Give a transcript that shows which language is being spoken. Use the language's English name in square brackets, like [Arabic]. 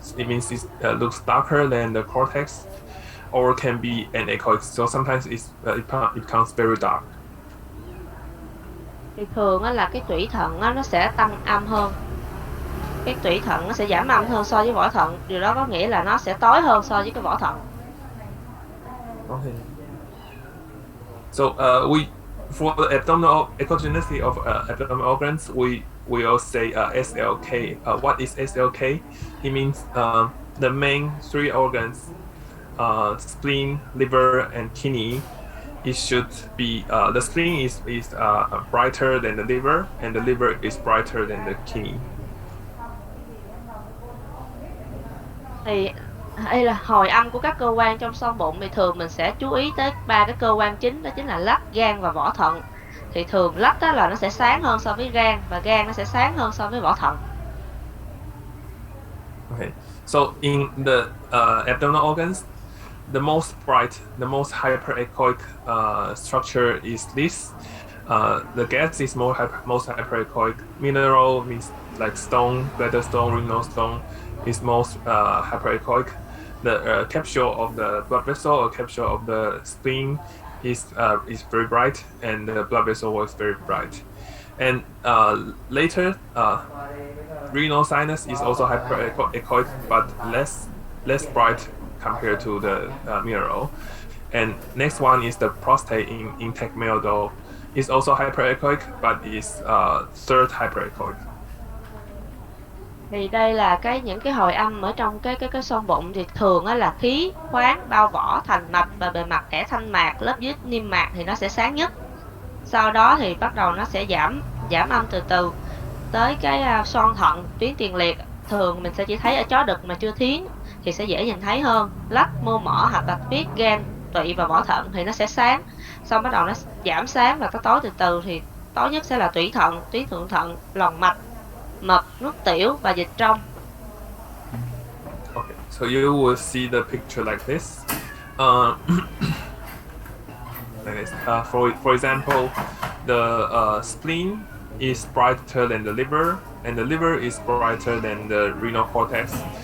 [English] It means it looks darker than the cortex, or can be anechoic. So sometimes it becomes very dark. [Vietnamese] Thì thường là cái tủy thận nó sẽ tăng âm hơn. Cái tủy thận nó sẽ giảm âm hơn so với vỏ thận. Điều đó có nghĩa là nó sẽ tối hơn so với cái vỏ thận. [English] Okay. So for the abdominal echogenicity of abdominal organs, we will say SLK. What is SLK? It means the main three organs, spleen, liver, and kidney. It should be the spleen is brighter than the liver, and the liver is brighter than the kidney. [Vietnamese] Thì đây là hồi âm của các cơ quan trong xoang bụng, thì thường mình sẽ chú ý tới ba cái cơ quan chính, đó chính là lách, gan và vỏ thận. Thì thường lách là nó sẽ sáng hơn so với gan, và gan nó sẽ sáng hơn so với vỏ thận. [English] Okay, so in the abdominal organs, the most bright, the most hyperechoic structure is this. The gas is most hyperechoic. Mineral means like stone, bladder stone, renal stone is most hyperechoic. The capsule of the blood vessel or capsule of the spleen is very bright, and the blood vessel was very bright. And later, renal sinus is also hyperechoic, but less bright compared to the mineral. And next one is the prostate in intact male doe. It's also hyperechoic, but is third hyperechoic. [Vietnamese] Thì đây là những cái hồi âm ở trong cái xoang bụng, thì thường là khí, khoáng, bao vỏ, thành mạch và bề mặt kẽ thanh mạc, lớp dưới niêm mạc thì nó sẽ sáng nhất. Sau đó thì bắt đầu nó sẽ giảm âm từ từ tới cái xoang thận, tuyến tiền liệt. Thường mình sẽ chỉ thấy ở chó đực mà chưa thiến thì sẽ dễ nhìn thấy hơn. Lách, mô mỏ hoặc là huyết, gan, tụy và vỏ thận thì nó sẽ sáng. Xong bắt đầu nó giảm sáng và nó tối từ từ, thì tối nhất sẽ là tủy thận, tuyến thượng thận, lòng mạch, mật, nước tiểu và dịch trong. [English] Okay, so you will see the picture like this. Like this. For example, the spleen is brighter than the liver, and the liver is brighter than the renal cortex,